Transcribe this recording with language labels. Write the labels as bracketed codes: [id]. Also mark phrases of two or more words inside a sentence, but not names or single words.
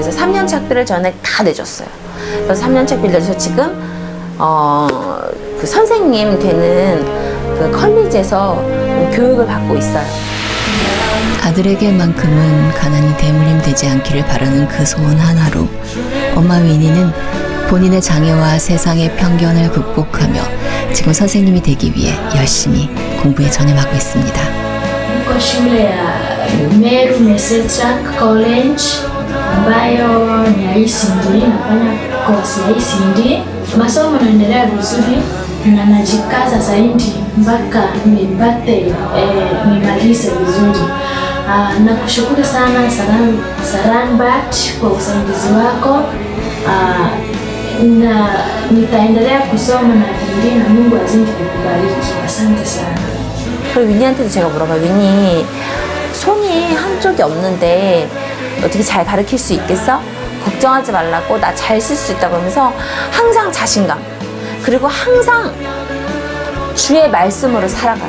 [ko] 그래서 3년치 학비를 전에 다 내줬어요. 그래서 3년치 학비를 내줘서 지금 그 선생님 되는 그 컬리지에서 교육을 받고 있어요. 아들에게만큼은 가난이 대물림되지 않기를 바라는 그 소원 하나로 엄마 위니는 본인의 장애와 세상의 편견을 극복하며 지금 선생님이 되기 위해 열심히 공부에 전념하고 있습니다. [sw] Niko shule ya Meru Mesechak College ambayo ni ya ECD, nafanya kozi ya ECD. Masomo yanaendelea vizuri na najikaza zaidi mpaka nipate nimalize vizuri. Nakushukuru sana Saranbat kwa usaidizi wako, na nitaendelea kusoma na bidii na Mungu azidi kukubariki. Asante sana. [ko] 그리고 위니한테도 제가 물어봐요. 위니 손이 한쪽이 없는데 어떻게 잘 가르칠 수 있겠어? 걱정하지 말라고, 나 잘 쓸 수 있다고 하면서 항상 자신감, 그리고 항상 주의 말씀으로 살아가요.